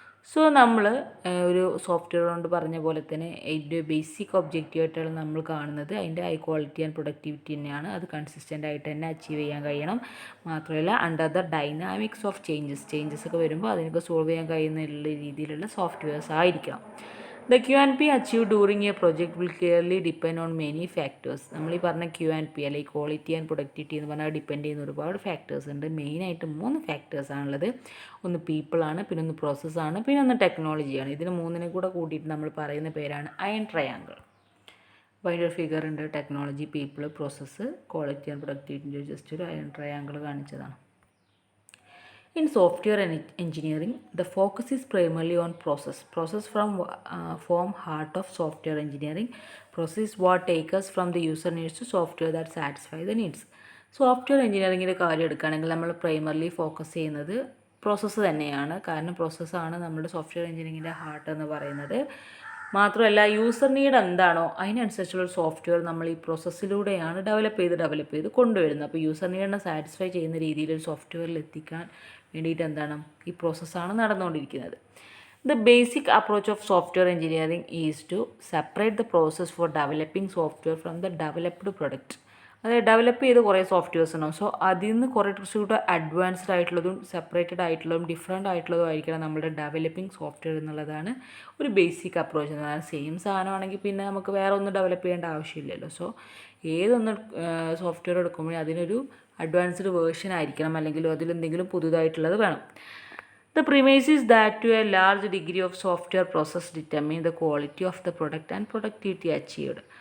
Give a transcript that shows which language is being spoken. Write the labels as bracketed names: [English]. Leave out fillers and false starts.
[Malayalam] So നമ്മൾ ഒരു software കൊണ്ട് പറഞ്ഞ പോലെ തന്നെ അതിൻ്റെ ബേസിക് ഒബ്ജക്റ്റീവായിട്ടാണ് നമ്മൾ കാണുന്നത് അതിൻ്റെ ഹൈ ക്വാളിറ്റി ആൻഡ് പ്രൊഡക്ടിവിറ്റി തന്നെയാണ്. അത് കൺസിസ്റ്റൻ്റ് ആയിട്ട് തന്നെ അച്ചീവ് ചെയ്യാൻ കഴിയണം. മാത്രമല്ല [English] under the dynamics of changes [Malayalam] ഒക്കെ വരുമ്പോൾ അതിനൊക്കെ സോൾവ് ചെയ്യാൻ കഴിയുന്ന രീതിയിലുള്ള സോഫ്റ്റ്വെയർസ് ആയിരിക്കണം. [English] The Q&P achieved during a project will clearly depend on many factors. [Malayalam] നമ്മൾ ഈ പറഞ്ഞ Q&P അല്ലെങ്കിൽ ക്വാളിറ്റി ആൻഡ് പ്രൊഡക്ടിവിറ്റി എന്ന് പറഞ്ഞാൽ ഡിപ്പെൻഡ് ചെയ്യുന്ന ഒരുപാട് ഫാക്ടേഴ്സ് ഉണ്ട്. മെയിനായിട്ട് 3 ഫാക്ടേഴ്സാണുള്ളത്. ഒന്ന് പീപ്പിളാണ്, പിന്നെ ഒന്ന് പ്രോസസ്സാണ്, പിന്നെ ഒന്ന് ടെക്നോളജിയാണ്. ഇതിന് 3നെ കൂടെ കൂട്ടിയിട്ട് നമ്മൾ പറയുന്ന പേരാണ് അയൺ ട്രയാങ്കിൾ. അപ്പോൾ അതിൻ്റെ ഒരു ഫിഗർ ഉണ്ട്. Technology, people, process, quality and പ്രൊഡക്ടിവിറ്റിൻ്റെ just ഒരു അയൺ ട്രയാങ്കിൾ കാണിച്ചതാണ്. [English] In software engineering, the focus is primarily on process. Process form heart of software engineering. Process is what takes us from the user needs to software that satisfy the needs. [Malayalam] Software എഞ്ചിനീയറിങ്ങിൻ്റെ കാര്യം എടുക്കുകയാണെങ്കിൽ നമ്മൾ primarily focus ചെയ്യുന്നത് process തന്നെയാണ്. കാരണം പ്രോസസ്സാണ് നമ്മുടെ software എഞ്ചിനീയറിങ്ങിൻ്റെ heart എന്ന് പറയുന്നത്. മാത്രമല്ല യൂസർ നീഡ് എന്താണോ അതിനനുസരിച്ചുള്ള സോഫ്റ്റ്വെയർ നമ്മൾ ഈ പ്രോസസ്സിലൂടെയാണ് ഡെവലപ്പ് ചെയ്ത് കൊണ്ടുവരുന്നത്. അപ്പോൾ യൂസർ നീഡിനെ സാറ്റിസ്ഫൈ ചെയ്യുന്ന രീതിയിൽ ഒരു സോഫ്റ്റ്വെയറിൽ എത്തിക്കാൻ വേണ്ടിയിട്ട് എന്താണ് ഈ പ്രോസസ്സാണ് നടന്നുകൊണ്ടിരിക്കുന്നത്. [English] The basic approach of software engineering is to separate the process for developing software from the developed product. [Malayalam] അതായത് ഡെവലപ്പ് ചെയ്ത് കുറേ സോഫ്റ്റ്വെയർസ് ഉണ്ടാവും. സോ അതിൽ നിന്ന് കുറേ കുറച്ചുകൂടെ അഡ്വാൻസ്ഡ് ആയിട്ടുള്ളതും സെപ്പറേറ്റഡ് ആയിട്ടുള്ളതും ഡിഫറെൻ്റ് ആയിട്ടുള്ളതും ആയിരിക്കണം നമ്മുടെ ഡെവലപ്പിംഗ് സോഫ്റ്റ്വെയർ എന്നുള്ളതാണ് ഒരു ബേസിക് അപ്രോച്ച്. എന്നാൽ സെയിം സാധനമാണെങ്കിൽ പിന്നെ നമുക്ക് വേറെ ഒന്നും ഡെവലപ്പ് ചെയ്യേണ്ട ആവശ്യമില്ലല്ലോ. സോ ഏതൊന്ന് സോഫ്റ്റ്വെയർ എടുക്കുമ്പോഴേ അതിനൊരു അഡ്വാൻസ്ഡ് വേർഷൻ ആയിരിക്കണം, അല്ലെങ്കിൽ അതിലെന്തെങ്കിലും പുതുതായിട്ടുള്ളത് വേണം. [English] The premise is that to a large degree of software process determine the quality of the product and productivity achieved.